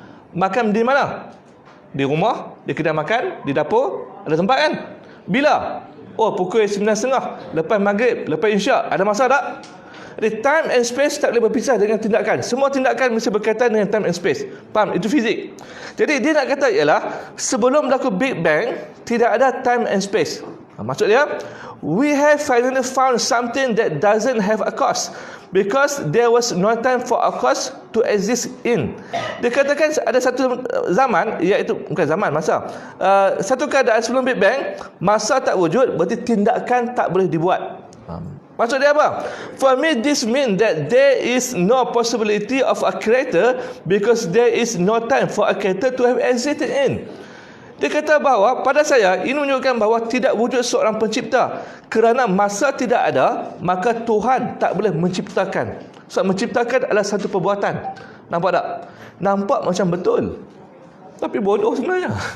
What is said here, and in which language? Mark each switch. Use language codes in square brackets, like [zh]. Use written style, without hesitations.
[ms] Makan di mana? Di rumah, di kedai makan, di dapur. Ada tempat kan? Bila? Oh, pukul 9.30, lepas maghrib, lepas isyak. Ada masa tak? Jadi [en] time and space [ms] tak boleh berpisah dengan tindakan. Semua tindakan mesti berkaitan dengan time and space. Faham? Itu fizik. Jadi dia nak kata ialah sebelum berlaku Big Bang tidak ada [en] time and space. [ms] Maksud dia, [en] we have finally found something that doesn't have a cause, because there was no time for a cause to exist in. [ms] Dia katakan ada satu zaman, iaitu bukan zaman, masa. Satu keadaan sebelum Big Bang, masa tak wujud, berarti tindakan tak boleh dibuat. Maksud dia apa? [en] For me, this means that there is no possibility of a creator because there is no time for a creator to have existed in. [ms] Dia kata bahawa pada saya ini menunjukkan bahawa tidak wujud seorang pencipta. Kerana masa tidak ada, maka Tuhan tak boleh menciptakan. Sebab menciptakan adalah satu perbuatan. Nampak tak? Nampak macam betul, tapi bodoh sebenarnya.